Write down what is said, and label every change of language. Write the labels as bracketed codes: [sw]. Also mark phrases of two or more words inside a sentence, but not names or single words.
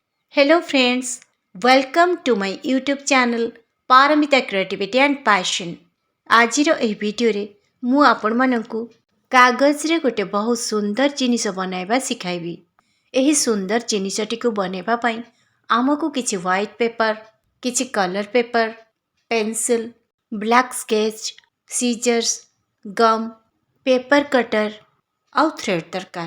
[en] Hello friends, welcome to my YouTube channel Paramita Creativity and Passion. [or] ଆଜିର ଏହି ଭିଡ଼ିଓରେ ମୁଁ ଆପଣମାନଙ୍କୁ କାଗଜରେ ଗୋଟେ ବହୁତ ସୁନ୍ଦର ଜିନିଷ ବନାଇବା ଶିଖାଇବି। ଏହି ସୁନ୍ଦର ଜିନିଷଟିକୁ ବନାଇବା ପାଇଁ ଆମକୁ କିଛି [en] white paper, [or] କିଛି [en] colour paper, [or] ପେନ୍ସିଲ୍, [en] black sketch, [or] ସିଜର୍ସ, ଗମ୍, [en] paper cutter [or] ଆଉ ଥ୍ରେଡ୍ ଦରକାର।